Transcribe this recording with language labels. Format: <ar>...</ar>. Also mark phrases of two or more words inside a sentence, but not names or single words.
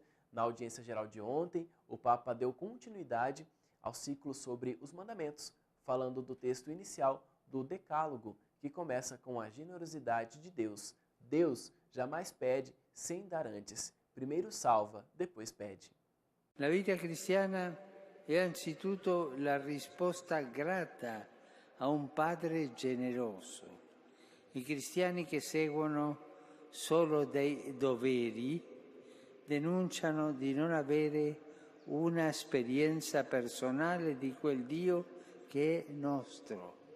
<pt>Na audiência geral de ontem, o Papa deu continuidade ao ciclo sobre os mandamentos, falando do texto inicial do Decálogo, que começa com a generosidade de Deus. Deus jamais pede sem dar antes. Primeiro salva, depois pede.</pt> <it>La vita cristiana è anzitutto la risposta grata a un Padre generoso. I cristiani che seguono solo dei doveri denunciano di non avere una esperienza personale di quel Dio che è nostro.</it>